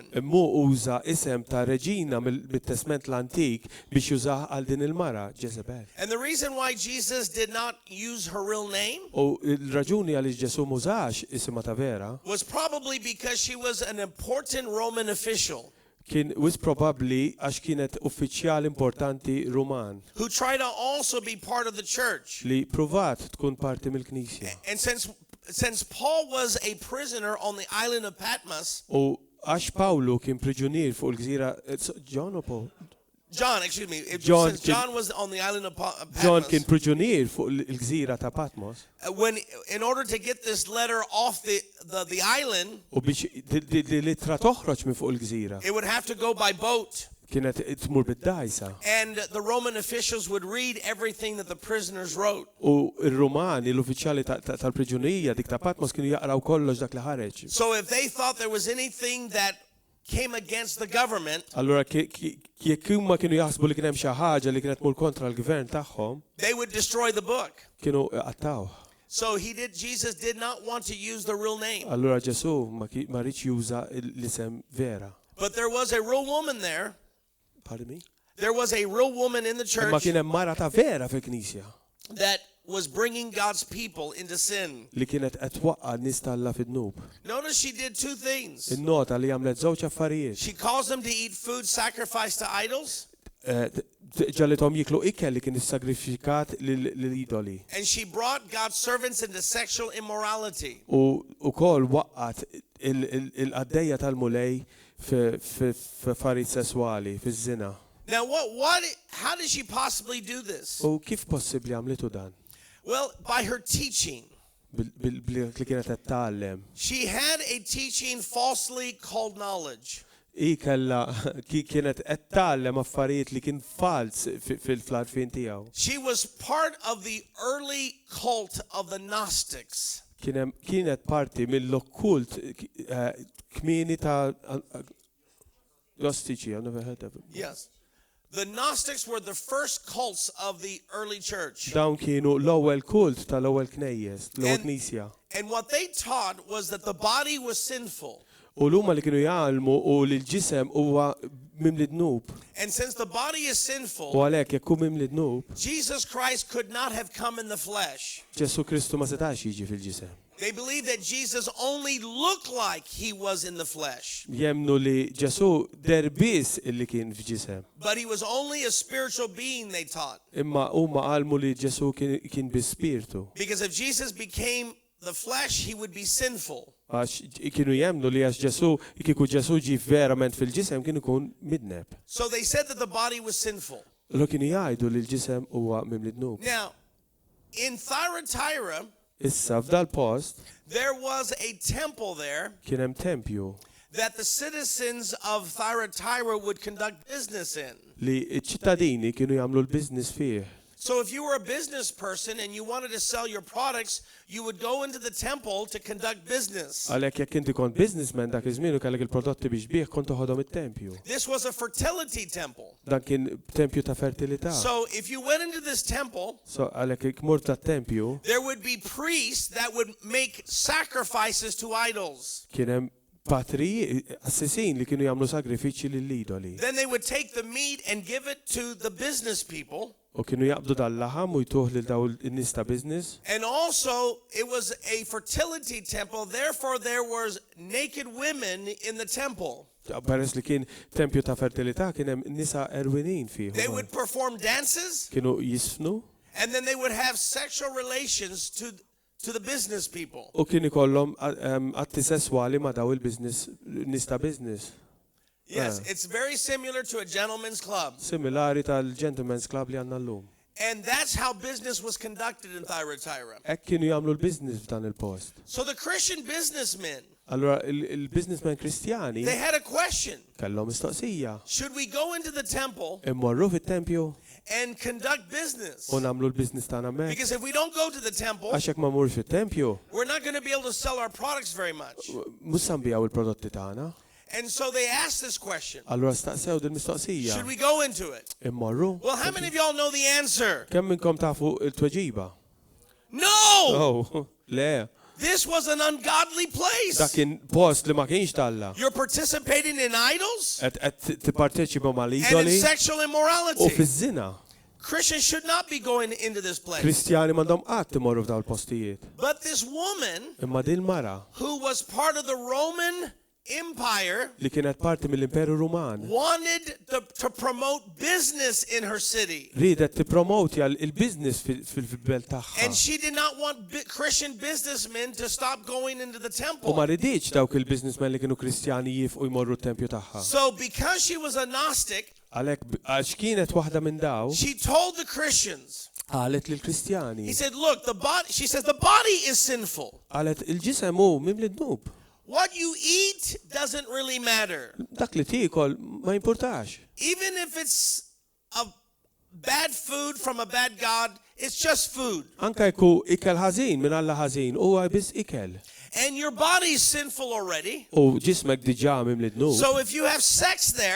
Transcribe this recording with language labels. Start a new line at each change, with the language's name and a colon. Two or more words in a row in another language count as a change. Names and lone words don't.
Maltese: Mu uża isem ta' reġina mit-testament l-antik biex jużah għal din il-mara, Jezebel.
English: And the reason why Jesus did not use her real name
Maltese: U l-raġuni għaliex Ġesu mużax isima ta' vera
English: was probably because she was an important Roman official
Maltese: kien wis probabbli għax kienet uffiċjal importanti Ruman
English: who tried to also be part of the church.
Maltese: li pruvat tkun parti mill-Knisja.
English: And since Paul was a prisoner on the island of Patmos,
Maltese: U għax Pawlu kien priġunier fuq il-gżira John u Paul?
English: John, excuse me, John since John was on the island of
Maltese: John kien Patmos, priġunier fuq il-gżira ta' Patmos.
English: in order to get this letter off the island,
Maltese: U biex li litra toħroġ minn fuq il-gżira
English: it would have to go by boat.
Maltese: kienet tmur bid-dajsa.
English: And the Roman officials would read everything that the prisoners wrote.
Maltese: U r-Rumani, l-uffiċjali tal-priġunija dik ta' Patmos kienu jaqraw kollox dak li ħareġ.
English: So if they thought there was anything that came against the government,
Maltese: Allura jekk huma kienu jaħsbu li kien hemm xi ħaġa li kienet tmur kontra l-gvern tagħhom,
English: they would destroy the book.
Maltese: kienu qattaw.
English: So Jesus did not want to use the real name.
Maltese: Allura Ġesu ma rridx juża l-isem vera.
English: But there was a real woman there. Pardon me? There was a real woman in the
Maltese: Ma
English: church
Maltese: kien hemm mara ta' vera fil-Knisja
English: that was bringing God's people into sin.
Maltese: li kienet qed twaqqa nies Alla fid-dnub.
English: Notice she did two things.
Maltese: In-nota li għamlet żewġ affarijiet.
English: She caused them to eat food sacrificed to idols,
Maltese: Ġallithom jiklu ikel li kien issagrifikat lill-idoli.
English: and she brought God's servants into sexual immorality.
Maltese: U wkoll waqqat il-qaddejja tal-mulej f'affarijiet sesswali, fiż-żina.
English: Now, how did she possibly do this?
Maltese: U kif possibbli għamlitu dan?
English: Well, by her teaching.
Maltese: Li kienet qed tgħallem.
English: She had a teaching falsely called knowledge.
Maltese: Kienet qed tgħallem affarijiet li kien fals fil-arfin tiegħu.
English: She was part of the early cult of the Gnostics.
Maltese: Kienet parti mill-okkult kmieni ta' Gnostiċi,
English: I've never heard of it. Yes. The Gnostics were the first cults of the early church.
Maltese: Dawn kienu l-ewwel kult tal-ewwel knejjes, l-ewwel knisja.
English: And what they taught was that the body was sinful.
Maltese: U l-huma li kienu jgħalmu u li l-ġisem huwa mimli dnub.
English: And since the body is
Maltese: U
English: sinful,
Maltese: għalhekk jekk hu mimli dnub,
English: Jesus Christ could not have come in the flesh.
Maltese: Ġesu Kristu ma setax jiġi fil-ġisem.
English: They believed that Jesus only looked like he was in the flesh,
Maltese: Jemnu li Ġesu derbis illi kien f'ġisem.
English: but he was only a spiritual being, they taught.
Maltese: Imma huma qalmu li Ġesu kien bi spiritu.
English: Because if Jesus became the flesh, he would be sinful.
Maltese: Għax kienu jemnu li għax Ġesu, kieku Ġesu ġi verament fil-ġisem kien ikun midneb.
English: So they said that the body was sinful.
Maltese: Lo kienu jgħidu li l-ġisem huwa mimli dnub.
English: Now, in Thyatira,
Maltese: Issa f'dal post
English: there was a temple there
Maltese: kien hemm tempju
English: that the citizens of Thyatira would conduct business in.
Maltese: li ċ-ċittadini kienu jagħmlu l-business fih.
English: So if you were a business person and you wanted to sell your products, you would go into the temple to conduct business.
Maltese: Għalhekk jekk inti kont businessman dak iż-żmien u kellek il-prodotti biex bih kont toħodhom it-tempju.
English: This was a fertility temple.
Maltese: Dan kien tempju ta' fertilità.
English: So if you went into this temple,
Maltese: So għalhekk jekk mur tat-tempju
English: there would be priests that would make sacrifices to idols.
Maltese: kien hemm patri assessin li kienu jagħmlu sagrifiċċji lill-idoli.
English: Then they would take the meat and give it to the business people.
Maltese: U kienu jaqbdu dal-laħam u jtuħ lil daw in-nies ta' business.
English: And also, it was a fertility temple. Therefore, there was naked women in the temple.
Maltese: Peress li kien tempju ta' fertilità kien hemm nisa erwinin fih.
English: They would perform dances,
Maltese: Kienu jisfnu
English: and then they would have sexual relations to the business people.
Maltese: u kien ikollhom atti sesswali ma' daw il-business nies ta' business.
English: Yes, it's very similar to a gentleman's club.
Maltese: Similari tal-Gentleman's Club li għandna llum.
English: And that's how business was conducted in Thyatira.
Maltese: Hekk kienu jagħmlu l-business f'dan il-post.
English: So the Christian businessmen,
Maltese: Allura il-businessmen Kristjani
English: they had a question.
Maltese: kellhom mistoqsija.
English: Should we go into the temple
Maltese: Immorru fit-tempju
English: and conduct business?
Maltese: u nagħmlu l-business tagħna hemmhekk.
English: Because if we don't go to the temple,
Maltese: Għax jekk ma mmurx fit-tempju,
English: we're not going to be able to sell our products very much.
Maltese: mhux nbijaw il-prodotti tagħna.
English: And so they asked this question.
Maltese: Allura staqsew din mistoqsija.
English: Should we go into it?
Maltese: Immorru.
English: Well, how many of y'all know the answer?
Maltese: Kemm minnkom tafu il-tweġiba?
English: No!
Maltese: Oh, le.
English: This was an ungodly
Maltese: Dak
English: place.
Maltese: kien post li ma kienx talla.
English: You're participating in idols
Maltese: Qed tipparteċipa
English: and in
Maltese: mal-idoli
English: sexual
Maltese: u
English: immorality.
Maltese: fiż-żina.
English: Christians should not be going into this place.
Maltese: Kristjani m'għandhom qatt imorru f'dawn il-postijiet.
English: But this woman
Maltese: Imma din mara
English: who was part of the Roman Empire
Maltese: li kienet parti mill-Imperu Ruman
English: wanted to promote business in her city.
Maltese: ridet tippromotja il-business fil-belt tagħha.
English: And she did not want Christian businessmen to stop going into the
Maltese: U ma
English: temple.
Maltese: ridiċ dawk il-businessmen li kienu Kristjani jifqu jmorru t-tempju tagħha.
English: So because she was a Gnostic,
Maltese: Għalhekk għax kienet waħda minn daw,
English: she told the Christians,
Maltese: qalet lill-Kristjani,
English: he said, look, she says, the body is sinful.
Maltese: qalet il-ġisem hu mimli dnub.
English: What you eat doesn't really matter.
Maltese: Dak li tiekol ma jimpurtax.
English: Even if it's a bad food from a bad God, it's just food.
Maltese: Anka jkun ikel ħażin minn Alla ħażin huwa biss ikel.
English: And your body is sinful already.
Maltese: U ġismek diġà mimli dnub.
English: So if you have sex there,